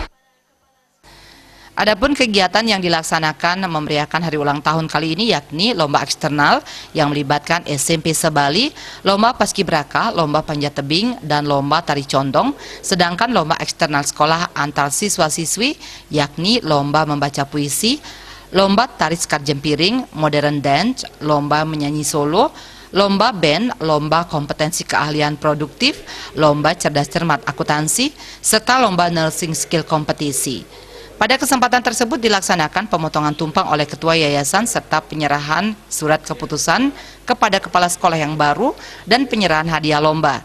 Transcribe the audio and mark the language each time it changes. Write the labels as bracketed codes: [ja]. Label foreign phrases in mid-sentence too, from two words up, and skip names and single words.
[id] Adapun kegiatan yang dilaksanakan memeriahkan hari ulang tahun kali ini yakni lomba eksternal yang melibatkan SMP Sebali, lomba paskibraka, lomba panjat tebing, dan lomba tari condong. Sedangkan lomba eksternal sekolah antar siswa-siswi yakni lomba membaca puisi, lomba tari sekar jempiring, [en] modern dance, [id] lomba menyanyi solo, lomba band, lomba kompetensi keahlian produktif, lomba cerdas cermat akuntansi, serta lomba [en] nursing skill [id] kompetisi. Pada kesempatan tersebut dilaksanakan pemotongan tumpang oleh Ketua Yayasan serta penyerahan surat keputusan kepada kepala sekolah yang baru dan penyerahan hadiah lomba.